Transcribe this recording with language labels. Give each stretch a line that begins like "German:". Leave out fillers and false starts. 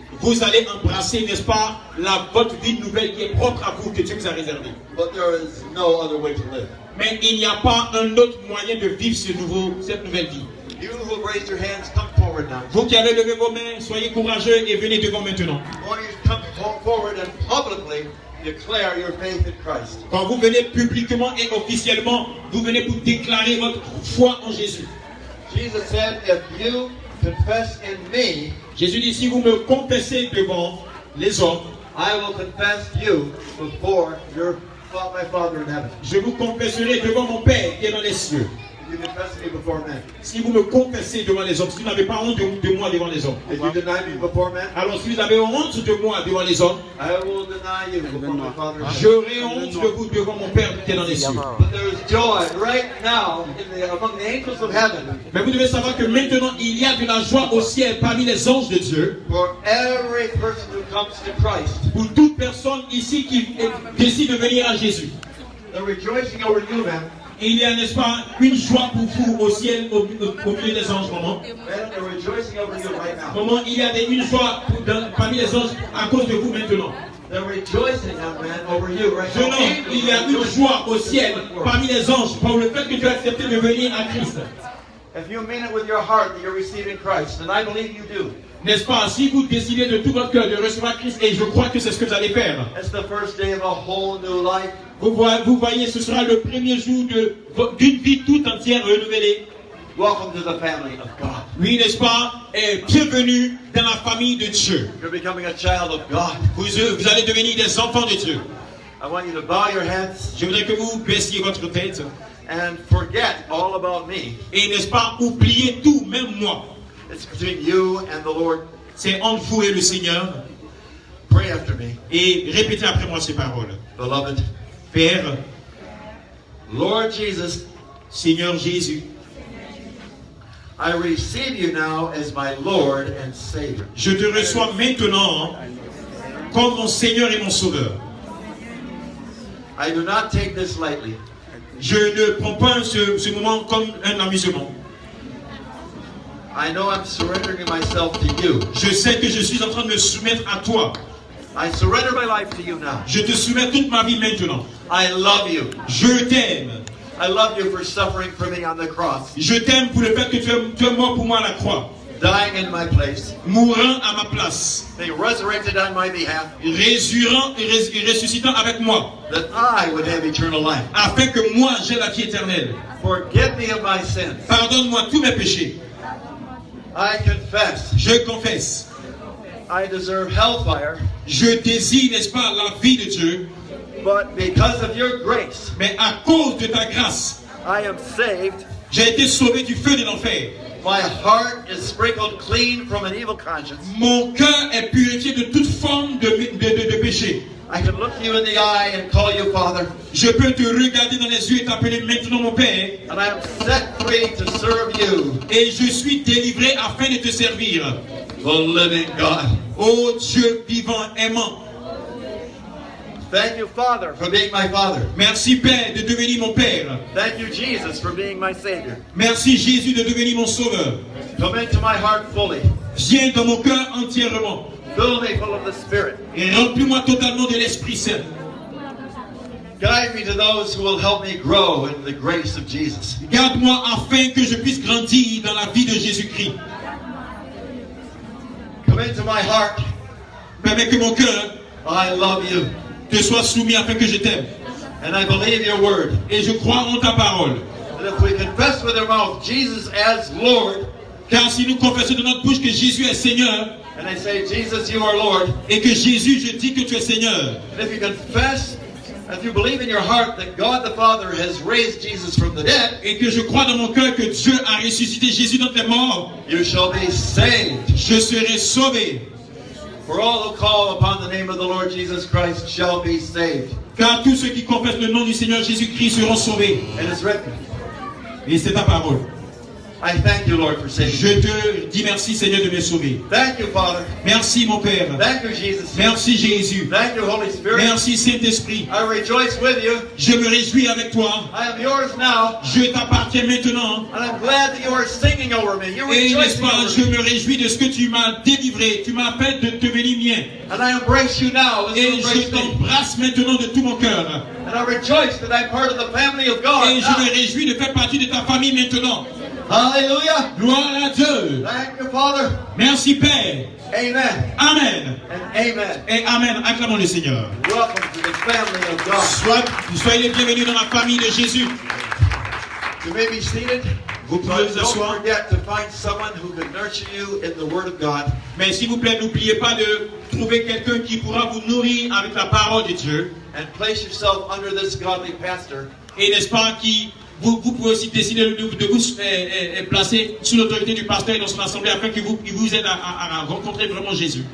French: Vous allez embrasser, n'est-ce pas, votre vie nouvelle qui est propre à vous, que Dieu vous a réservée.
English: But there is no other way to live.
French: Mais il n'y a pas un autre moyen de vivre cette nouvelle vie.
English: You who have raised your hands, come forward now.
French: Vous qui avez levé vos mains, soyez courageux et venez devant maintenant.
English: I want you to come forward and publicly declare your faith in Christ.
French: Quand vous venez publiquement et officiellement, vous venez pour déclarer votre foi en Jésus.
English: Jesus said, if you confess in me,
French: Jésus dit, si vous me confessez devant les hommes,
English: I will confess you before my Father in heaven.
French: je vous confesserai devant mon Père qui est dans les cieux.
English: If you confess me before men.
French: Si vous me confessez devant les hommes, si vous n'avez pas honte de moi devant les hommes,
English: If you deny me before men,
French: alors si vous avez honte de moi devant les hommes,
English: I will deny you before my Father in heaven.
French: j'aurai honte de vous devant mon Père qui est dans les cieux.
English: But there is joy right now among the angels of heaven
French: Mais vous devez savoir que maintenant, il y a de la joie au ciel parmi les anges de Dieu
English: for every person who comes to Christ.
French: pour toute personne ici qui décide de venir à Jésus.
English: They're rejoicing over you, man.
French: Il y a, n'est-ce pas, une joie pour vous au ciel, au milieu des anges, maman.
English: Man, they're rejoicing over you right now.
French: Maman, il y a une joie parmi les anges à cause de vous maintenant.
English: They're rejoicing, young man, over you right
French: Jeune
English: now.
French: homme, il y a une joie au ciel parmi les anges pour le fait que tu as accepté de venir à Christ.
English: If you mean it with your heart that you're receiving Christ, and I believe you do,
French: N'est-ce pas, si vous décidez de tout votre cœur de recevoir Christ, et je crois que c'est ce que vous allez faire,
English: it's the first day of a whole new life.
French: vous voyez, ce sera le premier jour d'une vie toute entière renouvelée.
English: Welcome to the family of God.
French: Oui, n'est-ce pas, et bienvenue dans la famille de Dieu.
English: You're becoming a child of God.
French: Vous allez devenir des enfants de Dieu.
English: I want you to bow your heads
French: Je voudrais que vous baissiez votre tête
English: and forget all about me.
French: et, n'est-ce pas, oubliez tout, même moi.
English: It's between you and the Lord.
French: C'est entre vous et le Seigneur.
English: Pray after me.
French: Et répétez après moi ces paroles.
English: Beloved,
French: Père,
English: Lord Jesus,
French: Seigneur Jésus,
English: I receive you now as my Lord and Savior.
French: je te reçois maintenant comme mon Seigneur et mon Sauveur.
English: I do not take this lightly.
French: Je ne prends pas ce moment comme un amusement.
English: I know I'm surrendering myself to you.
French: Je sais que je suis en train de me soumettre à toi.
English: I surrender my life to you now.
French: Je te soumets toute ma vie maintenant.
English: I love you.
French: Je t'aime.
English: I love you for suffering for me on the cross,
French: Je t'aime pour le fait que tu es mort pour moi à la croix,
English: dying in my place,
French: mourant à ma place,
English: being resurrected on my behalf,
French: résurrant et ressuscitant avec moi,
English: that I would have eternal life.
French: afin que moi j'aie la vie éternelle.
English: Forgive me of my sins.
French: Pardonne-moi tous mes péchés.
English: I confess
French: Je confesse.
English: I deserve hellfire,
French: Je désire, n'est-ce pas, la vie de Dieu,
English: but because of your grace,
French: mais à cause de ta grâce,
English: I am saved.
French: j'ai été sauvé du feu de l'enfer.
English: My heart is sprinkled clean from an evil conscience.
French: Mon cœur est purifié de toute forme de péché.
English: I can look you in the eye and call you Father.
French: Je peux te regarder dans les yeux et t'appeler maintenant mon Père.
English: And I am set free to serve you,
French: Et je suis délivré afin de te servir.
English: the living God.
French: Ô Dieu vivant, aimant.
English: Thank you, Father, for being my Father.
French: Merci Père de devenir mon Père.
English: Thank you, Jesus, for being my Savior.
French: Merci Jésus de devenir mon Sauveur.
English: Come into my heart fully.
French: Viens dans mon cœur entièrement.
English: Fill me full of the Spirit.
French: Et remplis-moi totalement de l'Esprit Saint.
English: Guide me to those who will help me grow in the grace of Jesus.
French: Garde-moi afin que je puisse grandir dans la vie de Jésus-Christ.
English: Come into my heart.
French: Permets que mon cœur
English: I love you.
French: te soit soumis afin que je t'aime.
English: And I believe your word.
French: Et je crois en ta parole.
English: That if we confess with our mouth Jesus as Lord,
French: Car si nous confessons de notre bouche que Jésus est Seigneur,
English: and I say, Jesus, you are Lord,
French: et que Jésus, je dis que tu es Seigneur,
English: and if you confess, if you believe in your heart that God the Father has raised Jesus from the dead,
French: et que je crois dans mon cœur que Dieu a ressuscité Jésus d'entre les morts,
English: you shall be saved.
French: je serai sauvé.
English: For all who call upon the name of the Lord Jesus Christ shall be saved.
French: Car tous ceux qui confessent le nom du Seigneur Jésus-Christ seront sauvés.
English: And it's written.
French: Et c'est ta parole.
English: I thank you, Lord, for saving
French: Je
English: me.
French: te dis merci Seigneur de me sauver.
English: Thank you, Father.
French: Merci mon Père.
English: Thank you, Jesus.
French: Merci Jésus.
English: Thank you, Holy Spirit.
French: Merci Saint-Esprit.
English: I rejoice with you.
French: Je me réjouis avec toi.
English: I am yours now.
French: Je t'appartiens maintenant.
English: And I'm glad that you are singing over me. You're
French: Et n'est-ce
English: rejoicing
French: pas,
English: over
French: je
English: me.
French: me réjouis de ce que tu m'as délivré. Tu m'appelles de devenir mien.
English: And I embrace you now as you
French: Et je
English: embrace me.
French: t'embrasse maintenant de tout mon cœur.
English: And I rejoice that I'm part of the family of God
French: Et je
English: now.
French: me réjouis de faire partie de ta famille maintenant.
English: Hallelujah.
French: Gloire à Dieu.
English: Thank you, Father.
French: Merci Père.
English: Amen.
French: Amen.
English: And amen.
French: Et Amen. Acclamons le Seigneur.
English: Welcome to the family of God.
French: Soyez les bienvenus dans la famille de Jésus.
English: You may be seated.
French: Vous pouvez
English: But
French: vous
English: don't
French: asseoir.
English: forget to find someone who can nurture you in the Word of God.
French: Mais s'il vous plaît, n'oubliez pas de trouver quelqu'un qui pourra vous nourrir avec la parole de Dieu.
English: And place yourself under this godly pastor.
French: Et n'est-ce pas, vous pouvez aussi décider de vous placer sous l'autorité du pasteur et dans son assemblée afin qu'il vous aide à rencontrer vraiment Jésus.